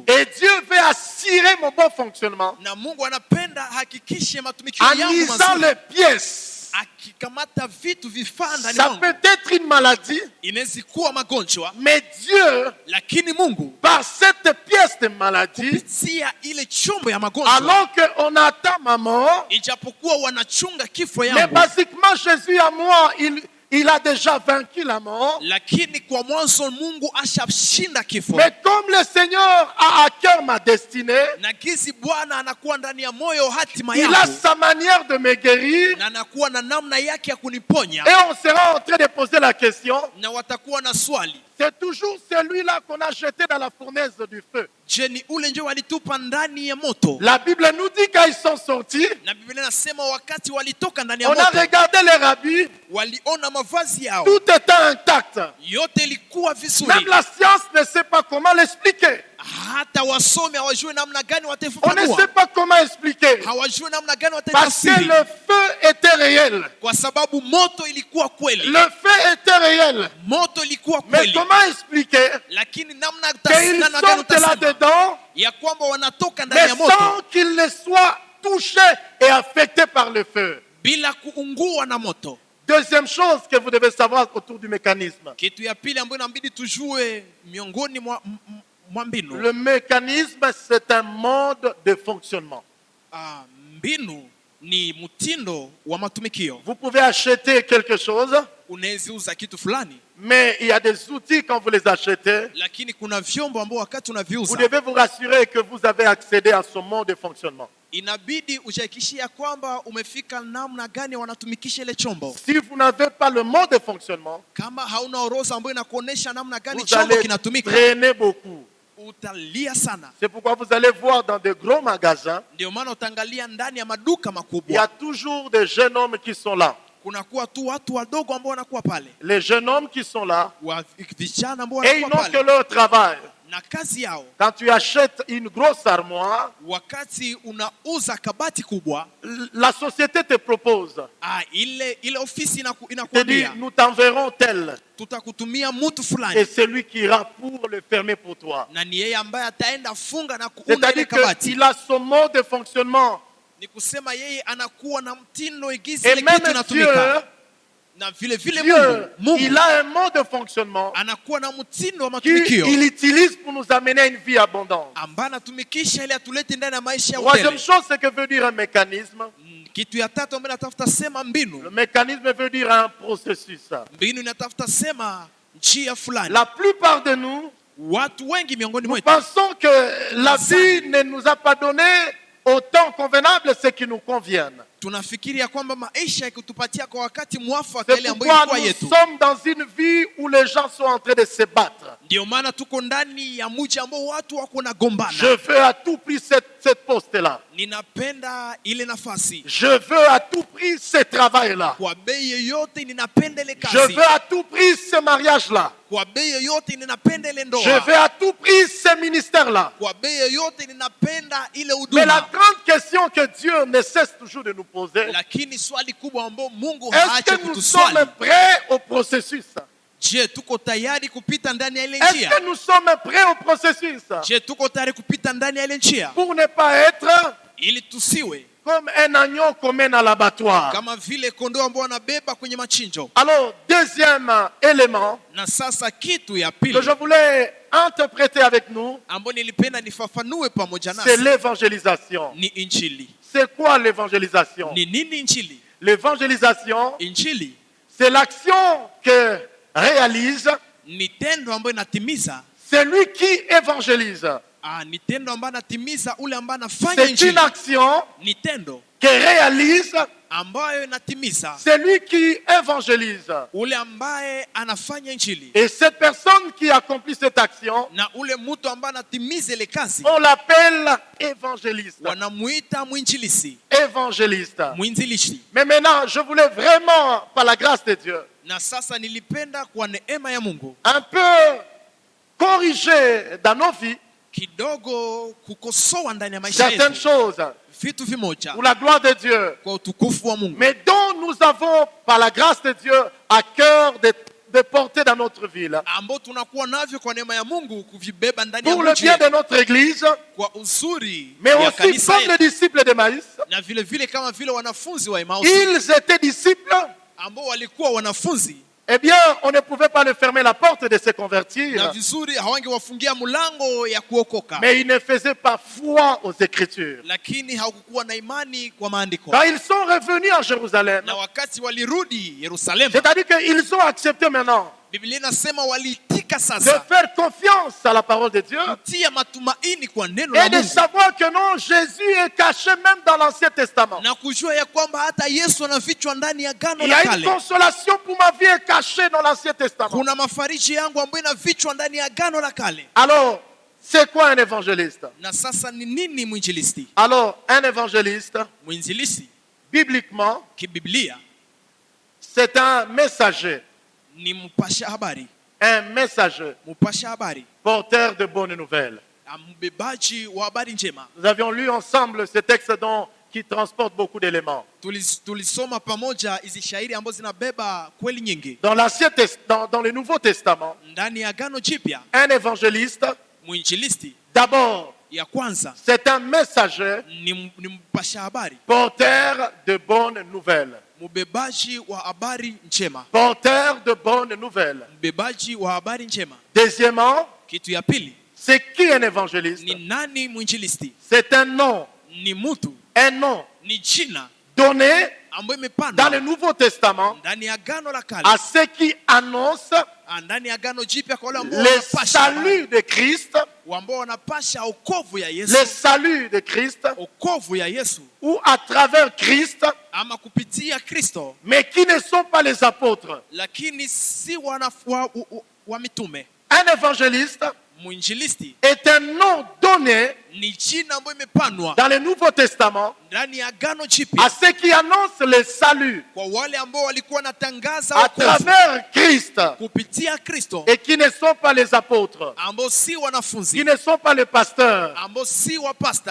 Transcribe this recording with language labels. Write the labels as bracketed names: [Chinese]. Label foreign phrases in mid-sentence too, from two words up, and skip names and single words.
[French] Et Dieu veut assurer mon bon fonctionnement [Swahili] na Mungu anapenda hakikishe matumikio [French] en [Swahili] yangu [French] lisant [Swahili] mazuri. [French] les pièces. [Swahili] Akikamata vitu vifaa ndani [French] Ça [Swahili] mwangu, [French] peut être une maladie, [Swahili] inaweza kuwa magonjwa, [French] mais Dieu, [Swahili] lakini Mungu [French] par cette pièce de maladie, [Swahili] kupitia ile chombo ya magonjwa, [French] alors qu'on attend ma mort, [Swahili] ijapokuwa wanachunga kifo [French] mais [Swahili] yangu, [French] basiquement Jésus à moi, il a déjà vaincu la mort. [Swahili] lakini kwa mwanzo Mungu ashashinda kifo. [French] Mais comme le Seigneur a à cœur ma destinée, [Swahili] Na kizi Bwana anakuwa ndani ya moyo hatima [French] il a [Swahili] yangu, [French] sa manière de me guérir. [Swahili] na anakuwa na namna yake ya kuniponya, [French] Et on sera en train de poser la question, [Swahili] na watakuwa na swali, [French] C'est toujours celui-là qu'on a jeté dans la fournaise du feu. [Swahili] Je, ni ule ndio walitupa ndani ya moto? [French] La Bible nous dit quand ils sont sortis, [Swahili] Na Biblia inasema wakati walitoka ndani ya [French] on a [Swahili] moto, [French] regardé les habits, [Swahili] waliona mavazi yao [French] tout était intact. [Swahili] yote ilikuwa [French] Même [Swahili] vizuri. [French] la science ne sait pas comment l'expliquer. [Swahili] Hata wasome hawajui namna gani [French] On ne [Swahili] wataifafanua, [French] sait pas comment expliquer. [Swahili] hawajui namna gani [French] Parce que [Swahili] wataitafsiri, [French] le feu était réel. [Swahili] kwa sababu moto ilikuwa kweli. [French] Le feu était réel. [Swahili] Moto ilikuwa [French] Mais [Swahili] kweli, [French] comment expliquer [Swahili] lakini namna [French] qu'ils [Swahili] namna gani [French] sortent [Swahili] utasema [French] là-dedans, [Swahili] ya kwamba wanatoka ndani [French] mais [Swahili] ya moto [French] sans qu'ils ne soient touchés et affectés par le feu? [Swahili] bila kuungua na moto? [French] Deuxième chose que vous devez savoir autour du mécanisme. [Swahili] Kitu ya pili ambayo inabidi tujue miongoni mwa mbinu, [French] Le mécanisme, c'est un mode de fonctionnement. [Swahili] mbinu ni mtindo wa matumikio. [French] Vous pouvez acheter quelque chose, [Swahili] Unaweza uza kitu fulani, [French] mais il y a des outils quand vous les achetez. [Swahili] lakini kuna vyombo ambao wakati [French] Vous [Swahili] unaviuza [French] devez vous rassurer que vous avez accédé à ce mode de fonctionnement. [Swahili] inabidi ujihakikishia kwamba umefika namna gani wanatumikisha ile chombo. [French] Si vous n'avez pas le mode de fonctionnement, [Swahili] Kama hauna orodha ambayo inakuonesha namna gani [French] vous [Swahili] chombo [French] allez [Swahili] kinatumika, [French] traîner beaucoup. [Swahili] utalia sana. [French] C'est pourquoi vous allez voir dans de gros magasins, [Swahili] Ndio maana utaangalia ndani ya maduka [French] il y a [Swahili] makubwa, [French] toujours des jeunes hommes qui sont là. [Swahili] kunakuwa tu watu wadogo ambao wanakuwa pale, [French] Les jeunes hommes qui sont là, [Swahili] vijana ambao [French] et ils [Swahili] wanakuwa [French] n'ont que [Swahili] pale [French] leur travail. [Swahili] na kazi yao. [French] Quand tu achètes une grosse armoire, [Swahili] Wakati unauza kabati kubwa, [French] la société te propose, [Swahili] ile ofisi [French] te dit, [Swahili] inakuambia [French] nous t'enverrons tel. [Swahili] tutakutumia mtu [French] Et [Swahili] fulani, [French] c'est lui qui ira pour le fermer pour toi. [Swahili] na ni yeye ambaye ataenda funga na kuunga ile [French] C'est-à-dire [Swahili] kabati. [French] qu'il a son mode de fonctionnement. [Swahili] Ni kusema yeye anakuwa na mtindo igizi [French] Et [Swahili] ile [French] même [Swahili] kitu inatumika, [French] Dieu, [Swahili] na vile vile [French] Dieu, [Swahili] Mungu [French] il a un mode de fonctionnement [Swahili] anakuwa na mtindo wa matumikio [French] qu'il utilise pour nous amener à une vie abondante. [Swahili] ambaye anatumikisha ili atulete ndani ya maisha ya [French] Troisième [Swahili] utele. [French] chose, c'est que veut dire un mécanisme. [Swahili] Kitu ya tatu ambayo natafuta sema [French] Le [Swahili] mbinu. [French] mécanisme veut dire un processus. [Swahili] Mbinu inatafuta sema njia fulani. [French] La plupart de nous, [Swahili] Watu wengi miongoni [French] nous [Swahili] mwetu [French] pensons que la vie ne nous a pas donné au temps convenable ce qui nous convient. [Swahili] tunafikiri ya kwamba maisha yakitupatia kwa wakati mwafaka [French] C'est [Swahili] ile ambayo [French] pourquoi [Swahili] ilikuwa [French] nous [Swahili] yetu. [French] sommes dans une vie où les gens sont en train de se battre. [Swahili] Ndio maana tuko ndani ya mji ambao watu wako na [French] Je [Swahili] gombana. [French] veux à tout prix cette poste-là. [Swahili] Ninapenda ile nafasi [French] Je veux à tout prix ce travail-là. [Swahili] kwa bei yoyote, ninapenda ile [French] Je [Swahili] kazi [French] veux à tout prix ce mariage-là. [Swahili] kwa bei yoyote, ninapenda ile [French] Je [Swahili] ndoa [French] veux à tout prix ce ministère-là. [Swahili] kwa bei yoyote, ninapenda ile [French] Mais la [Swahili] huduma. [French] grande question que Dieu ne cesse toujours de nous poser, [Swahili] Lakini swali kubwa ambao Mungu [French] est-ce [Swahili] haache [French] que nous sommes [Swahili] kutuswali, [French] prêts au processus? [Swahili] je, tuko tayari kupita ndani ya ile [French] Est-ce [Swahili] njia? [French] que nous sommes prêts au processus [Swahili] Je, tuko tayari kupita ndani ya ile njia [French] pour ne pas être [Swahili] ili tusiwe [French] comme un agneau qu'on mène à l'abattoir? [Swahili] kama vile kondoo ambao wanabeba kwenye machinjo. [French] Alors, deuxième élément [Swahili] Na sasa kitu ya [French] que [Swahili] pili [French] je voulais interpréter avec nous, [Swahili] ambayo nilipenda nifafanue pamoja [French] c'est [Swahili] nasi [French] l'évangélisation. [Swahili] ni injili. [French] C'est quoi l'évangélisation? [Swahili] Ni nini injili? [French] L'évangélisation, [Swahili] Injili [French] c'est l'action que réalise [Swahili] ni tendo ambayo inatimiza, [French] celui qui évangélise. [Swahili] ni tendo ambayo anatimiza ule ambaye anafanya [French] C'est une [Swahili] injili. [French] action [Swahili] Ni tendo [French] que réalise [Swahili] ambayo inatimiza [French] celui qui évangélise. [Swahili] ule ambaye anafanya injili, [French] Et cette personne qui accomplit cette action, [Swahili] na ule mtu ambaye anatimiza ile kazi [French] on l'appelle évangéliste. [Swahili] wanamuita mwinjilisi, [French] Évangéliste. [Swahili] mwinjilishi. [French] Mais maintenant, je voulais vraiment, par la grâce de Dieu, [Swahili] Na sasa nilipenda kwa neema ya Mungu [French] un peu corriger dans nos vies [Swahili] kidogo kukosoa ndani ya maisha [French] certaines [Swahili] yetu [French] choses [Swahili] vitu vimoja [French] pour la gloire de Dieu, [Swahili] kwa utukufu wa Mungu, [French] mais dont nous avons, par la grâce de Dieu, à cœur de porter dans notre ville. [Swahili] ambao tunakuwa navyo kwa neema ya Mungu kuvibeba ndani ya [French] Pour le [Swahili] mji [French] bien de notre église, [Swahili] kwa uzuri [French] mais [Swahili] ya [French] aussi [Swahili] kanisa [French] comme les [Swahili] yetu, [French] disciples d'Emmaüs, [Swahili] na vile vile kama vile wanafunzi wa Emmaus [French] ils étaient disciples. [Swahili] ambao walikuwa wanafunzi, [French] Eh bien, on ne pouvait pas leur fermer la porte de se [Swahili] na [French] convertir, [Swahili] vizuri hawangewafungia mlango ya kuokoka, [French] mais ils ne faisaient pas foi aux Écritures. [Swahili] lakini hawakukuwa na imani kwa maandiko. [French] Quand ils sont revenus à Jérusalem, [Swahili] Na wakati walirudi Yerusalemu, [French] c'est-à-dire qu'ils ont accepté maintenant [Swahili] Biblia inasema waliitika [French] de [Swahili] sasa [French] faire confiance à la parole de Dieu [Swahili] kutia matumaini kwa neno la [French] et de [Swahili] Mungu [French] savoir que non, Jésus est caché même dans l'Ancien Testament. [Swahili] na kujua ya kwamba hata Yesu anafichwa ndani ya Agano [French] Il y [Swahili] la [French] a une [Swahili] Kale. [French] consolation pour ma vie est cachée dans l'Ancien Testament. [Swahili] Kuna mafariji yangu ambayo inafichwa ndani ya Agano la Kale. [French] Alors, c'est quoi un évangéliste? [Swahili] Na sasa ni nini mwinjilisti? [French] Alors, un évangéliste, [Swahili] Mwinjilisti [French] bibliquement, [Swahili] kibiblia [French] c'est un messager. [Swahili] ni mpasha habari, [French] Un messager, [Swahili] mpasha habari, [French] porteur de bonnes nouvelles. [Swahili] mbebaji wa habari njema. [French] Nous avions lu ensemble ce texte qui transporte beaucoup d'éléments. [Swahili] Tulisoma pamoja hizi shairi ambazo zinabeba kweli nyingi. [French] Dans dans le Nouveau Testament, [Swahili] Ndani ya Agano Jipya, [French] un évangéliste, [Swahili] mwinjilisti [French] d'abord, [Swahili] ya kwanza [French] c'est un messager, [Swahili] ni mpasha habari, [French] porteur de bonnes nouvelles. [Swahili] mbebaji wa habari njema, [French] Porteur de bonnes nouvelles. [Swahili] mbebaji wa habari njema. [French] Deuxièmement, [Swahili] Kitu ya pili, [French] c'est qui un évangéliste? [Swahili] ni nani mwinjilisti? [French] C'est un nom, [Swahili] Ni mtu, ni jina [French] donné [Swahili] ambayo [French] dans le [Swahili] imepandwa [French] Nouveau Testament [Swahili] ndani ya Agano la Kale, [French] à ceux qui annoncent [Swahili] ndani ya Agano Jipya kwa wale ambao [French] le [Swahili] wanapasha [French] salut de Christ, [Swahili] ambao wanapasha okovu ya Yesu, [French] le salut de Christ, [Swahili] okovu ya Yesu [French] ou à travers Christ, [Swahili] ama kupitia Kristo, [French] mais qui ne sont pas les apôtres. [Swahili] lakini si wa mitume. [French] Un évangéliste [Swahili] Mwinjilisti [French] est un nom donné [Swahili] ni jina ambayo imepanwa [French] dans le Nouveau Testament [Swahili] ndani ya Agano [French] à [Swahili] Jipya [French] ceux qui annoncent le salut [Swahili] kwa wale ambao walikuwa wanatangaza [French] à [Swahili] okovu [French] travers Christ [Swahili] kupitia Kristo, [French] et qui ne sont pas les apôtres, [Swahili] ambao si [French] qui [Swahili] wanafunzi, [French] ne sont pas les pasteurs, [Swahili] ambao si wapasta,